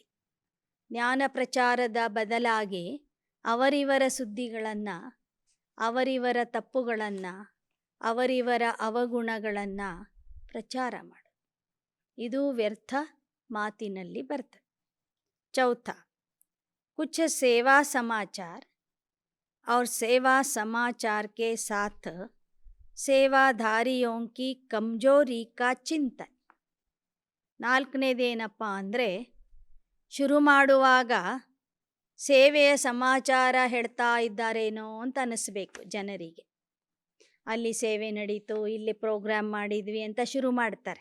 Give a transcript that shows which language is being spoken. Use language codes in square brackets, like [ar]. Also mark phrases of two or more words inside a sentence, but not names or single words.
[kn] ಜ್ಞಾನ ಪ್ರಚಾರದ ಬದಲಾಗಿ ಅವರಿವರ ಸುದ್ದಿಗಳನ್ನು, ಅವರಿವರ ತಪ್ಪುಗಳನ್ನು, ಅವರಿವರ ಅವಗುಣಗಳನ್ನು ಪ್ರಚಾರ ಮಾಡೋದು. ಇದು ವ್ಯರ್ಥ ಮಾತಿನಲ್ಲಿ ಬರ್ತದೆ. ಚೌಥ, [hi] कुछ सेवा समाचार और सेवा समाचार के साथ सेवाधारियों की कमज़ोरी का चिंतन. [kn] ನಾಲ್ಕನೇದೇನಪ್ಪ ಅಂದರೆ, ಶುರು ಮಾಡುವಾಗ ಸೇವೆಯ ಸಮಾಚಾರ ಹೇಳ್ತಾ ಇದ್ದಾರೇನೋ ಅಂತ ಅನ್ನಿಸ್ಬೇಕು ಜನರಿಗೆ. ಅಲ್ಲಿ ಸೇವೆ ನಡೀತು, ಇಲ್ಲಿ ಪ್ರೋಗ್ರಾಮ್ ಮಾಡಿದ್ವಿ ಅಂತ ಶುರು ಮಾಡ್ತಾರೆ.